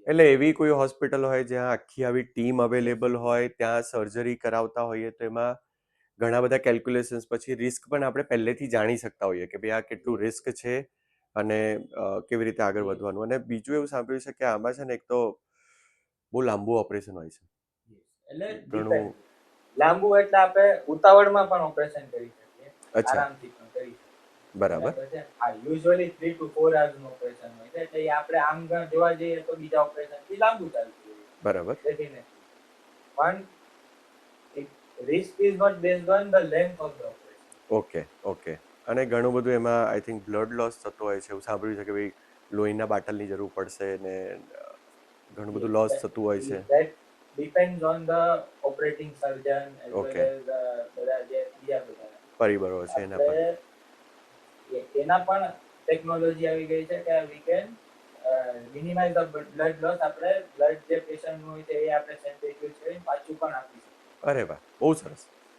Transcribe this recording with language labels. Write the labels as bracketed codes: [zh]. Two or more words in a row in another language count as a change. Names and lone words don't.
[gu] એટલે એવી કોઈ હોસ્પિટલ હોય જ્યાં આખી આવી ટીમ અવેલેબલ હોય, ત્યાં સર્જરી કરાવતા હોઈએ તો એમાં ઘણા બધા કેલ્ક્યુલેશન્સ પછી રિસ્ક પણ આપણે પહેલેથી જાણી શકતા હોઈએ કે ભાઈ આ કેટલું રિસ્ક છે અને કેવી રીતે આગળ વધવાનું. અને બીજું એવું સાંભળ્યું છે કે આમાં છે ને એક તો બહુ લાંબુ ઓપરેશન હોય છે. એટલે ઘણું. લાંબુ એટલે આપણે ઉતાવળમાં પણ ઓપરેશન કરી શકીએ, અચ્છા. આરામથી પણ કરી શકીએ. બરાબર. બરાબર છે. આ યુઝ્યુઅલી [en] 3 to 4 hours [gu] નું ઓપરેશન હોય છે, એટલે આપણે આમ જોવા જઈએ તો બીજા ઓપરેશન થી લાંબુ ચાલતું હોય. બરાબર. ડેફિનેટલી. [en] પણ risk is not based on the length of the operation. Okay. Okay. [gu] અને ઘણું બધું એમાં [en] I think [gu] બ્લડ લોસ થતો હોય છે, એવું સાંભળ્યું છે કે ભાઈ લોહીના બાટલની જરૂર પડશે ને ઘણું બધું લોસ થતું હોય છે. [en] That depends on the operating surgeon as well [gu] ઓકે. as બધા જે બીજા બધા પરિબળો છે એના પર. આપણે એના પણ ટેકનોલોજી આવી ગઈ છે કે [en] we can minimize the blood loss. [gu] આપણે બ્લડ જે પેશન્ટનું હોય છે એ આપણે સેન્ટ્રીફ્યુજ કરીને પાછું પણ આપી શકીએ. અરે વાહ, બહુ સરસ.